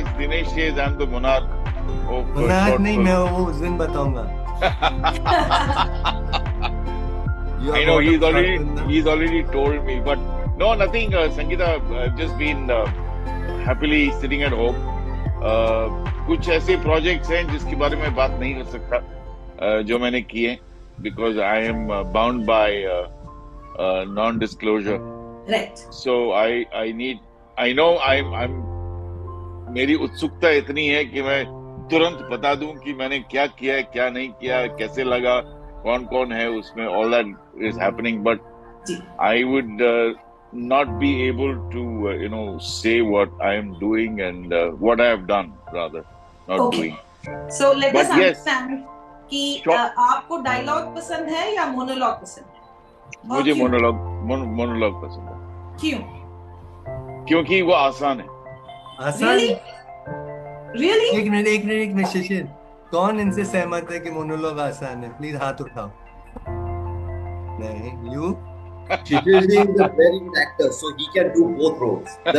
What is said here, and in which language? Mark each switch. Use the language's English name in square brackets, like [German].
[English] Dinesh says I am the monarch. [Hindi] Monarch नहीं, मैं वो उस दिन बताऊंगा. [English] I know he's already told me, but no, nothing. Sangeeta, I've just been happily sitting at home. [Hindi] कुछ ऐसे प्रोजेक्ट्स हैं जिसके बारे में बात नहीं कर सकता जो मैंने किए, because I am bound by non-disclosure. [English] Right. [Hindi] So I know I'm मेरी उत्सुकता इतनी है कि मैं तुरंत बता दूं कि मैंने क्या किया है, क्या नहीं किया, कैसे लगा, कौन है उसमें. [English] All that is happening, but I would not be able to say what I am doing and what I have done, rather not doing. [Hindi] So let us understand कि आपको डायलॉग पसंद है या मोनोलॉग पसंद है? मुझे मोनोलॉग पसंद है. क्यों? क्योंकि वो आसान है. आसान? [English] Really? [Hindi] एक मिनट शिशिर, कौन इनसे सहमत है कि मोनोलॉग आसान है? प्लीज हाथ उठाओ. नहीं, you? [English] Shishir is a very good actor, so he can do both roles.